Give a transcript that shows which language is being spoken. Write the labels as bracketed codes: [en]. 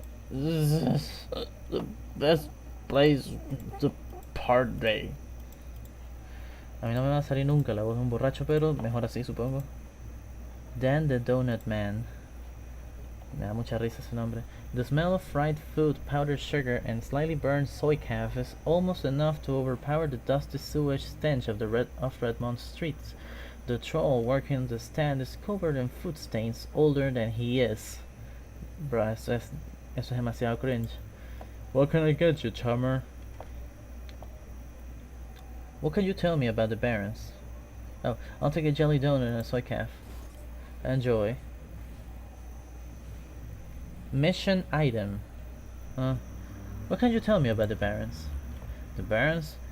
[en] This is the best place to party. [es] A mí no me va a salir nunca la voz de un borracho, pero mejor así, supongo. Dan the Donut Man. Me da mucha risa ese nombre. [en] The smell of fried food, powdered sugar, and slightly burned soy calf is almost enough to overpower the dusty sewage stench of Redmond streets. The troll working the stand is covered in food stains, older than he is. [es] Bruh, eso es demasiado cringe. [en] What can I get you, chummer? What can you tell me about the Barons? Oh, I'll take a jelly donut and a soy calf. Enjoy. Mission item. What can you tell me about the Barons? The Barons?